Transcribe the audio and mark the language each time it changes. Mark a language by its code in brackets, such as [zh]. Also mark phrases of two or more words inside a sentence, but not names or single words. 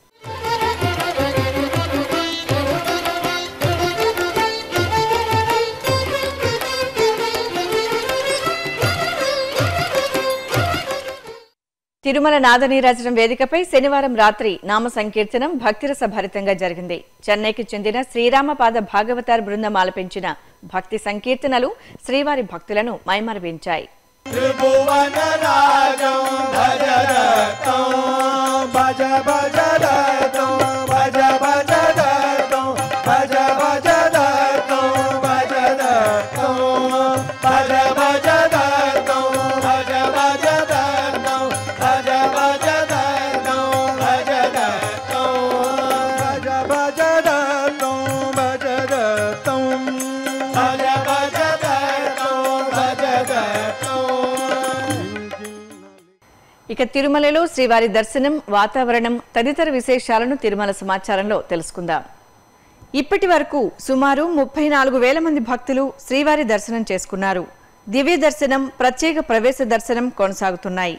[te] తిరుమల నాదనీరాజనం వేదికపై శనివారం రాత్రి నామ సంకీర్తనం భక్తిరస భరితంగా జరిగింది. చెన్నైకి చెందిన శ్రీరామపాద భాగవతార్ బృందం ఆలపించిన భక్తి సంకీర్తనలు శ్రీవారి భక్తులను మైమరపించాయి. [sa] त्रिभुवन राजं भज रतं भज भज रतं भज भज रतं भज भज रतं भज रतं भज भज रतं भज भज रतं भज भज रतं भज रतं भज भज रतं भज रतं भज भज रतं भज रतं. [te] ఇక తిరుమలలో శ్రీవారి దర్శనం, వాతావరణం తదితర విశేషాలను తిరుమల సమాచారంలో తెలుసుకుందాం. ఇప్పటి వరకు సుమారు 34,000 మంది భక్తులు శ్రీవారి దర్శనం చేసుకున్నారు. దివ్య దర్శనం, ప్రత్యేక ప్రవేశ దర్శనం కొనసాగుతున్నాయి.